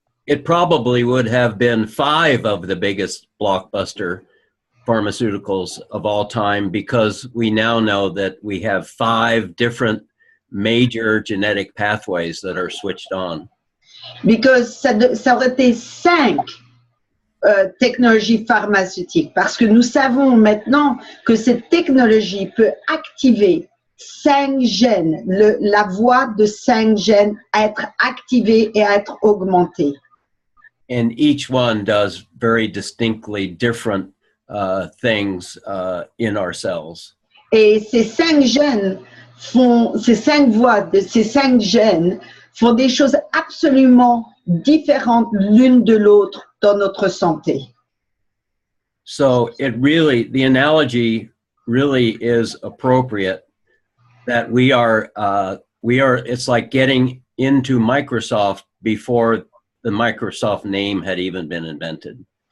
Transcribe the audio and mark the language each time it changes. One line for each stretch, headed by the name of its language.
English: it probably would have been 5 of the biggest blockbuster pharmaceuticals of all time, because we now know that we have 5 different major genetic pathways that are switched on.
French: Because ça aurait été 5 technologies pharmaceutiques, parce que nous savons maintenant que cette technologie peut activer 5 gènes, la voie de 5 gènes à être activée et à être augmentée.
English: And each one does very distinctly different things in our cells.
French: Et ces 5 gènes ces 5 voies de ces 5 gènes font des choses absolument différentes l'une de l'autre dans notre santé.
English: So the analogy really is appropriate, that it's like getting into Microsoft before the Microsoft name had even been invented.